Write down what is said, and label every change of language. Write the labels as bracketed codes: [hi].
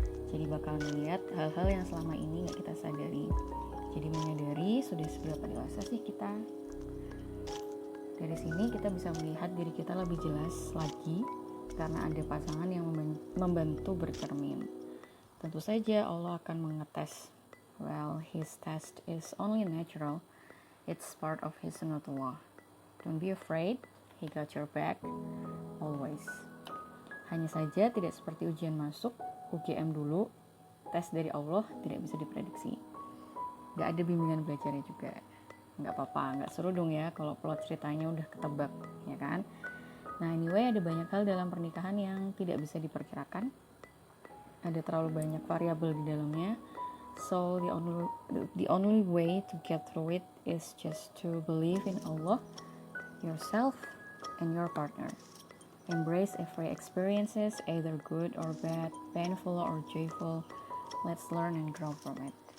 [id] Jadi bakal melihat hal-hal yang selama ini gak kita sadari. Jadi menyadari sudah seberapa dewasa sih kita. Dari sini kita bisa melihat diri kita lebih jelas lagi karena ada pasangan yang membantu bercermin. Tentu saja Allah akan mengetes. [en] Well, his test is only natural. It's part of his sunnatullah. Don't be afraid, he got your back always. [id] Hanya saja tidak seperti ujian masuk, UGM dulu, tes dari Allah tidak bisa diprediksi. Gak ada bimbingan belajarnya juga. Nggak apa-apa, nggak seru dong ya kalau plot ceritanya udah ketebak, ya kan? Nah anyway, ada banyak hal dalam pernikahan yang tidak bisa diperkirakan. Ada terlalu banyak variabel di dalamnya. [en] So the only way to get through it is just to believe in Allah, yourself, and your partner. Embrace every experiences, either good or bad, painful or joyful. Let's learn and grow from it.